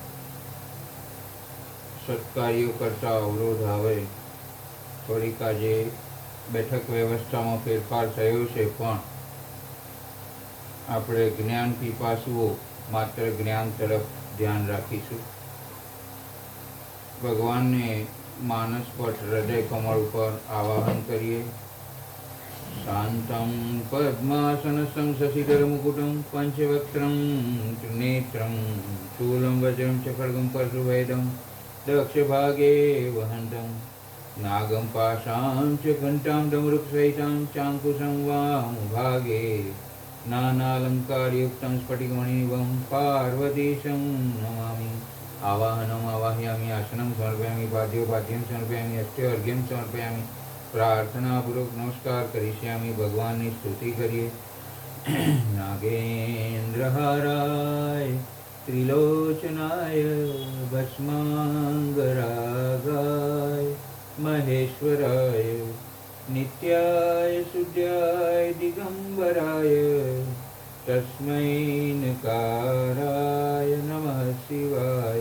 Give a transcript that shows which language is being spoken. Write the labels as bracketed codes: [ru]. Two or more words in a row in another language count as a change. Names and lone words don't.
[gu] સત્કાર્યો કરતા અવરોધ આવે, થોડીક આજે બેઠક વ્યવસ્થામાં ફેરફાર થયો છે, પણ આપણે જ્ઞાન પીપાસુઓ માત્ર જ્ઞાન તરફ ધ્યાન રાખીશું। ભગવાનને માનસ પટ હૃદય કમળ ઉપર આવાહન કરીએ। [sa] શાંतं પદ્માસનस्थं શશિધરमुकुटं पंचवक्त्रं त्रिनेत्रं शूलं वज्रं च खड्गं परशुभेदं दक्षभागे वहन्तं नागं पाशां च घण्टां डमरुकसहितं चाङ्कुशं वामभागे नानालङ्कारयुक्तं स्फटिकमणिनिभं पार्वतीशं नमामि। आवाहनम् आवाहयामि, आसनं समर्पयामि, पाद्योपाद्यं समर्पयामि, अस्त्योर्घ्यं समर्पयामि। प्रार्थनापूर्वक नमस्कार करिष्यामि। [gu] भगवानની સ્તુતિ કરીએ। [sa] नागेन्द्रहाराय त्रिलोचनाय भस्मांगरागाय महेश्वराय नित्याय शुद्धाय दिगंबराय तस्मै नकाराय नमः शिवाय।